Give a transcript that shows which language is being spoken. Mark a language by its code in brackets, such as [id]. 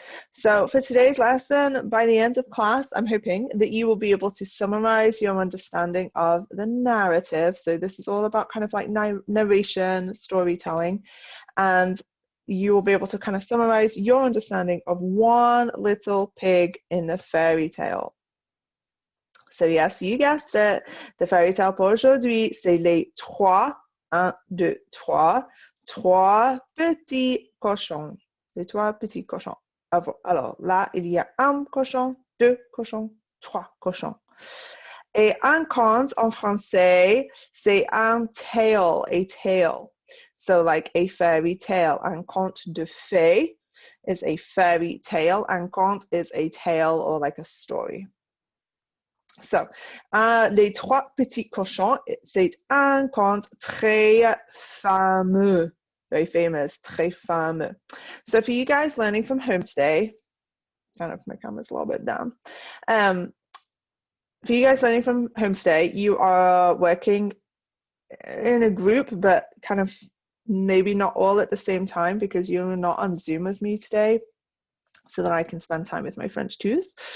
[en] So for today's lesson, by the end of class, I'm hoping that you will be able to summarize your understanding of the narrative. So this is all about kind of like narration, storytelling, and you will be able to kind of summarize your understanding of one little pig in the fairy tale. So yes, you guessed it. The fairy tale [fr] pour aujourd'hui, c'est les trois, un, deux, trois, trois petits cochons. Les trois petits cochons. Alors là, il y a un cochon, deux cochons, trois cochons. Et un conte en français, c'est un tale, [en] a tale. So like a fairy tale. [fr] Un conte de fées [en] is a fairy tale. [fr] Un conte [en] is a tale or like a story. [fr] So, Les Trois Petits Cochons, c'est un conte très fameux. [en] Very famous, [fr] très fameux. [en] So for you guys learning from home today, I don't know if my camera's a little bit down. For you guys learning from home today, you are working in a group, but kind of maybe not all at the same time because you're not on Zoom with me today, so that I can spend time with my French twos.